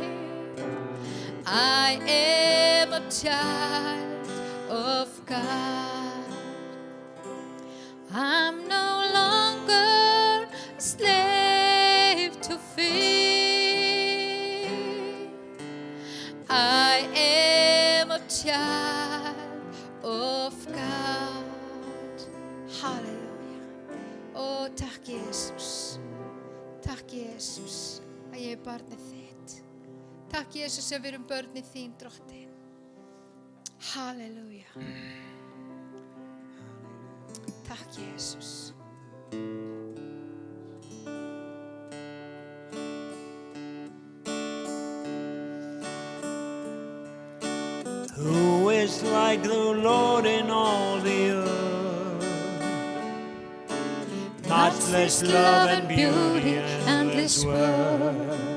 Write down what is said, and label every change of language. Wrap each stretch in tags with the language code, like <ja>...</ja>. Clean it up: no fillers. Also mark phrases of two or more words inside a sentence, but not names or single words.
<en>I am a child of God. I'm no longer a slave to fear. I am a child of God.</en> <is>Halleluja. Ó, takk Jesus. Takk Jesus að ég er barnið þitt. Takk Jesus að við erum börnið þín, Drottin. Halleluja. Takk Jesus.</is> <en>Who is like the Lord in all the earth? Matchless love and beauty, endless worth.</en>